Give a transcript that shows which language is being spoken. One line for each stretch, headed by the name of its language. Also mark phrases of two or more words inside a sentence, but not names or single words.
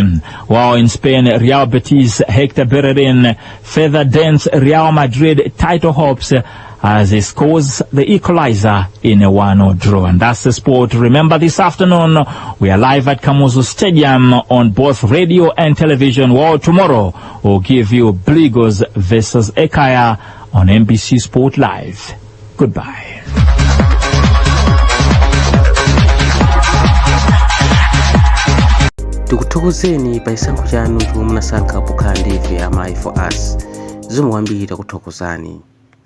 English: While in Spain, Real Betis Hector Bellerin further dents Real Madrid title hopes as he scores the equalizer in a 1-0 draw. And that's the sport. Remember, this afternoon we are live at Kamuzu Stadium on both radio and television, while tomorrow we'll give you Bligos versus Ekaya on NBC Sport Live. Goodbye.
Nyanja: Tikuthokozeni pa chisankho chanu chomwe munasankha pokhala ndi ife amayi
English: for us.
Nyanja: Zomwe kwambiri takuthokozani.